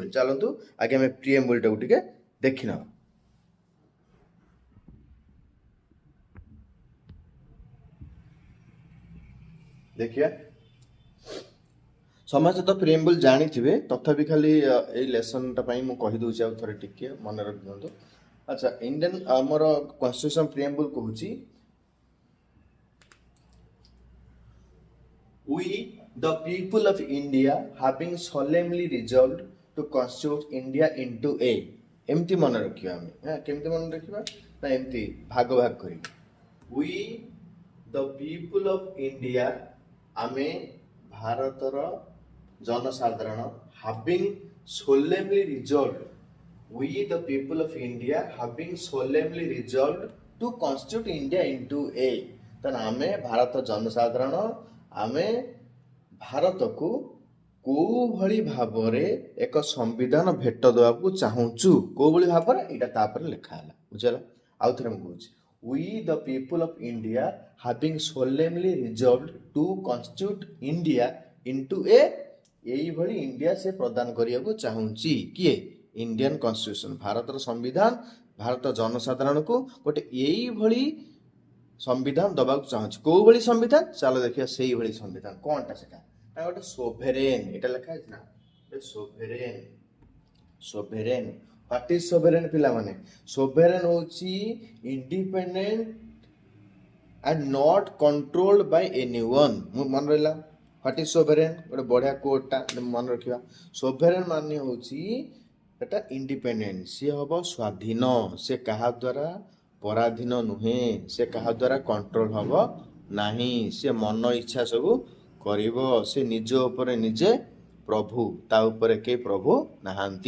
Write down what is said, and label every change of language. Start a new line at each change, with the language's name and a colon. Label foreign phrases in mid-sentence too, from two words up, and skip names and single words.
Odia: ଚାଲନ୍ତୁ ଆଗେ ଆମେ ପ୍ରିଏମ୍ବଲ୍ଟାକୁ ଟିକେ ଦେଖିନେବା। ଦେଖିବା, ସମସ୍ତେ ତ ପ୍ରିଏମ୍ବଲ୍ ଜାଣିଥିବେ, ତଥାପି ଖାଲି ଏଇ ଲେସନ୍ଟା ପାଇଁ ମୁଁ କହିଦେଉଛି ଆଉ ଥରେ ଟିକେ ମନେ ରଖିଦିଅନ୍ତୁ। ଆଚ୍ଛା, ଇଣ୍ଡିଆନ ଆମର
English: constitution preamble
Odia: କହୁଛି
English: We the people of India having solemnly resolved to constitute India into a,
Odia: ଏମିତି ମନେ ରଖିବା ଆମେ। କେମିତି ମନେ ରଖିବା ନା ଏମିତି ଭାଗ ଭାଗ କରି,
English: We the people of India,
Odia: ଆମେ ଭାରତର ଜନସାଧାରଣ,
English: having solemnly resolved, We the people of India having solemnly resolved to constitute India into a,
Odia: ତାହେଲେ ଆମେ ଭାରତ ଜନସାଧାରଣ ଆମେ ଭାରତକୁ କୋଉ ଭଳି ଭାବରେ ଏକ ସମ୍ବିଧାନ ଭେଟ ଦେବାକୁ ଚାହୁଁଛୁ। କୋଉ ଭଳି ଭାବରେ, ଏଇଟା ତାପରେ ଲେଖା ହେଲା। ବୁଝିଲା? ଆଉ ଥରେ ମୁଁ କହୁଛି,
English: We the people of India having solemnly resolved to constitute India into a,
Odia: ଏଇଭଳି ଇଣ୍ଡିଆ ସେ ପ୍ରଦାନ କରିବାକୁ ଚାହୁଁଛି। କିଏ?
English: Indian constitution,
Odia: ଭାରତର ସମ୍ବିଧାନ ଭାରତ ଜନସାଧାରଣକୁ ଗୋଟେ ଏଇଭଳି ସମ୍ବିଧାନ ଦବାକୁ ଚାହୁଁଛି। କୋଉ ଭଳି ସମ୍ବିଧାନ? ଚାଲ ଦେଖିବା ସେଇଭଳି ସମ୍ବିଧାନ କଣଟା। ସେଟା ନା ଗୋଟେ ସୋଭେରେନ୍, ଏଇଟା ଲେଖା ହେଇଛି ନା, ସୋଭେରେନ୍।
English: sovereign, what is sovereign ପିଲାମାନେ? ସୋଭେରେନ୍ ହଉଛି ଇଣ୍ଡିପେଣ୍ଡେଣ୍ଟ and not controlled by anyone।
Odia: ମନେ ରହିଲା?
English: what is sovereign,
Odia: ଗୋଟେ ବଢିଆ କୋଡଟା ମନେ ରଖିବା। ସୋଭେରେନ୍ ମାନେ ହଉଛି ଏଟା ଇଣ୍ଡିପେଣ୍ଡେଣ୍ଟ, ସିଏ ହବ ସ୍ୱାଧୀନ, ସେ କାହା ଦ୍ୱାରା ପରାଧୀନ ନୁହେଁ, ସେ କାହା ଦ୍ୱାରା କଣ୍ଟ୍ରୋଲ ହବ ନାହିଁ, ସେ ମନ ଇଚ୍ଛା ସବୁ କରିବ, ସେ ନିଜ ଉପରେ ନିଜେ ପ୍ରଭୁ, ତା ଉପରେ କେହି ପ୍ରଭୁ ନାହାନ୍ତି।